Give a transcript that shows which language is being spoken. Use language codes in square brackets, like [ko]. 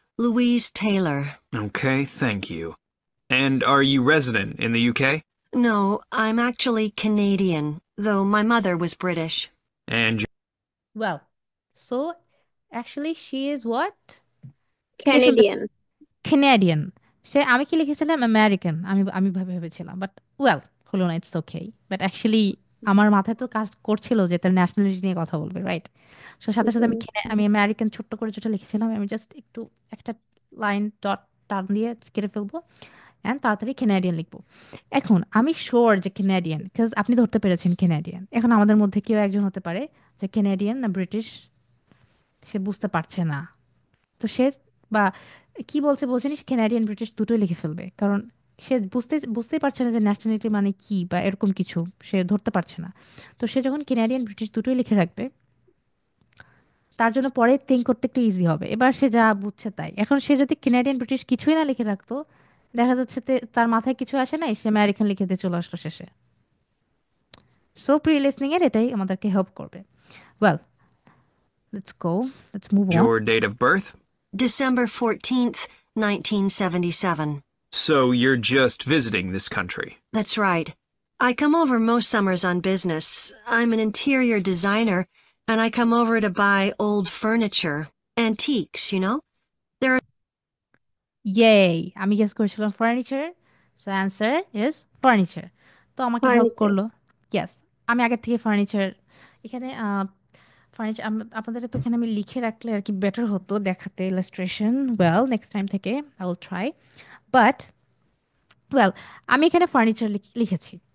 [en] Louise Taylor. Okay, thank you. And are you resident in the UK? No, I'm actually Canadian, though my mother was British. And Well, so actually she is what? Canadian. Canadian. [bn] সে, আমি কি লিখেছিলাম American, আমি ভেবেছিলাম, but well হলো না, [en] It's okay. [bn] But actually আমার মাথায় তো কাজ করছিল যে তার ন্যাশনালিটি নিয়ে কথা বলবে, রাইট? সো সাথে সাথে আমি আমেরিকান ছোট্ট করে যেটা লিখেছিলাম, আমি জাস্ট একটু একটা লাইন ডট টার্ন দিয়ে কেটে ফেলবো অ্যান্ড তাড়াতাড়ি ক্যানাডিয়ান লিখবো। এখন আমি শিওর যে ক্যানাডিয়ান, বিকজ আপনি ধরতে পেরেছেন ক্যানাডিয়ান। এখন আমাদের মধ্যে কেউ একজন হতে পারে যে ক্যানাডিয়ান না ব্রিটিশ, সে বুঝতে পারছে না, তো সে বা কি বলছেন, সে ক্যানাডিয়ান ব্রিটিশ দুটোই লিখে ফেলবে, কারণ সে বুঝতেই পারছে না যে ন্যাশনালিটি মানে কি বা এরকম কিছু সে ধরতে পারছে না। তো সে যখন ক্যানাডিয়ান ব্রিটিশ দুটোই লিখে রাখবে, তার জন্য পরে থিঙ্ক করতে একটু ইজি হবে। এবার সে যা বুঝছে তাই। এখন সে যদি ক্যানাডিয়ান ব্রিটিশ কিছুই না লিখে রাখতো, দেখা যাচ্ছে তার মাথায় কিছু আসে নাই, সে আমেরিকান লিখে দিয়ে চলে আসলো শেষে। সো প্রি লিসনিং এর এটাই আমাদেরকে হেল্প করবে। [en] Well, let's move on. your date of birth? December 14th, 1977. So you're just visiting this country? That's right. I come over most summers on business. I'm an interior designer, and I come over to buy old furniture. Antiques, you know? [bn] ইয়ে, আমি guess করেছিলাম furniture, [en] So answer is furniture. [bn] তো আমাকে help [en] Furniture. [bn] করলো। Yes, আমি আগের থেকে furniture এখানে ফার্নিচার আপনাদের তো এখানে আমি লিখে রাখলে আর কি বেটার হতো দেখাতে ইলাস্ট্রেশন। ওয়েল, নেক্সট টাইম থেকে [en] I will try. [bn] But well, আমি এখানে ফার্নিচার লিখেছি।